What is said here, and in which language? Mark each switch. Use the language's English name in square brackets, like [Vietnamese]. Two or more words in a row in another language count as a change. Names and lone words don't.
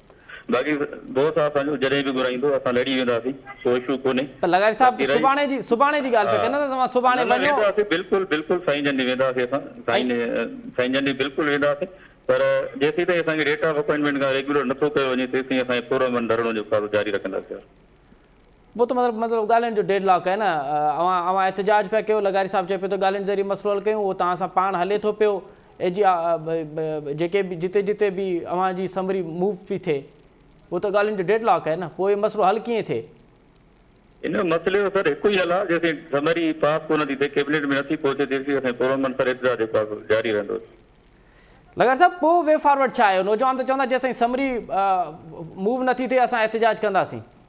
[Sindhi] बाक़ी दोस्त असांजो जॾहिं बि घुराईंदो असां लड़ी वेंदासीं, कोई इशू कोन्हे। त लगारी साहब सुभाणे जी ॻाल्हि पिया कनि त तव्हां सुभाणे वञो? बिल्कुलु बिल्कुलु साईं जन ॾे वेंदासीं असां, साईं जन ॾे बिल्कुलु वेंदासीं। पर जेसीं ताईं असांखे [English] date of appointment [Sindhi] खां रेगुलर नथो कयो वञे तेसीं असांजे पुरअमन धरणो जो कार्य जारी रखंदासीं। [Urdu] وہ تو مطلب [Sindhi] ॻाल्हियुनि जो [Urdu] ڈیڈلاک ہے نا. [Sindhi] अवां एहतिजाज पिया कयो, लगारी साहब चए पियो त ॻाल्हियुनि ज़रिए मसइलो हल कयूं, उहो तव्हां सां पाण हले थो पियो। ऐं जी जेके बि जिते जिते बि अवां जी समरी मूव पई थिए [Urdu] وہ تو [Sindhi] ॻाल्हियुनि जो डेडलॉक [Urdu] ہے نا. [Sindhi] पोइ मसइलो हल कीअं थिए? इन मसइले जो सर हिकु ई हल आहे, जेसीं समरी पास कोन थी थिए, कैबिनेट में नथी पहुचे, तेसीं असांजे पुरअमन सर एतिरा जेको जारी रहंदो। लगारी साहब पोइ [English] way forward [Sindhi] छा आहे? नौजवान त चवंदा जेसिताईं समरी मूव नथी थिए असां एहतिजाज कंदासीं।